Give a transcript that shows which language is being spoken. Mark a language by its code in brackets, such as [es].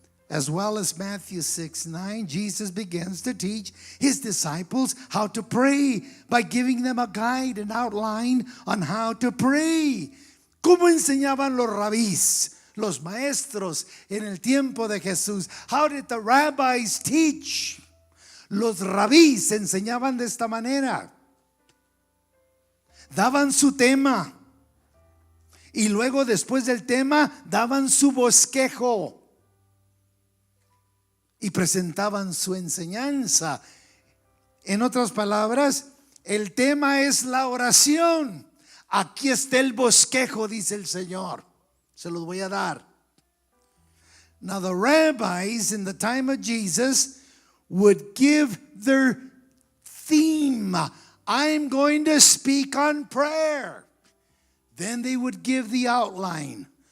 [en] as well as Matthew 6:9, Jesus begins to teach his disciples how to pray by giving them a guide and outline on how to pray. [es] ¿Cómo enseñaban los rabís, los maestros en el tiempo de Jesús? [en] How did the rabbis teach? [es] Los rabís enseñaban de esta manera. Daban su tema y luego después del tema daban su bosquejo y presentaban su enseñanza. En otras palabras, el tema es la oración. Aquí está el bosquejo, dice el Señor. Se los voy a dar. [en] Now the rabbis in the time of Jesus would give their theme. I'm going to speak on prayer. Then they would give the outline.